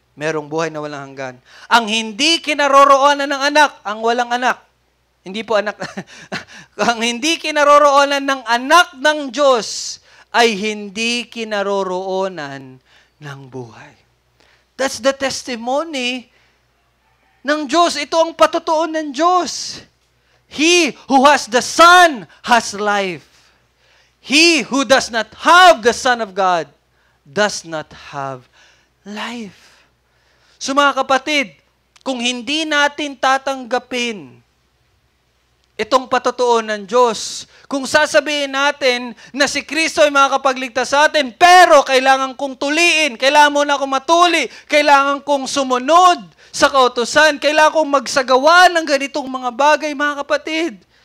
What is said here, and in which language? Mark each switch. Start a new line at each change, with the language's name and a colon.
Filipino: Merong buhay na walang hanggan. Ang hindi kinaroroonan ng anak, ang walang anak. Hindi po anak. Ang hindi kinaroroonan ng anak ng Diyos ay hindi kinaroroonan ng buhay.
English: That's the testimony
Filipino: ng Diyos. Ito ang patotoo ng Diyos.
English: He who has the Son has life. He who does not have the Son of God does not have life.
Filipino: So mga kapatid, kung hindi natin tatanggapin itong patotoo ng Diyos, kung sasabihin natin na si Kristo ay makakapagligtas sa atin, pero kailangan kong tuliin, kailangan mo na akong matuli, kailangan kong sumunod sa kautusan, kailangan kong magsagawa ng ganitong mga bagay, mga kapatid.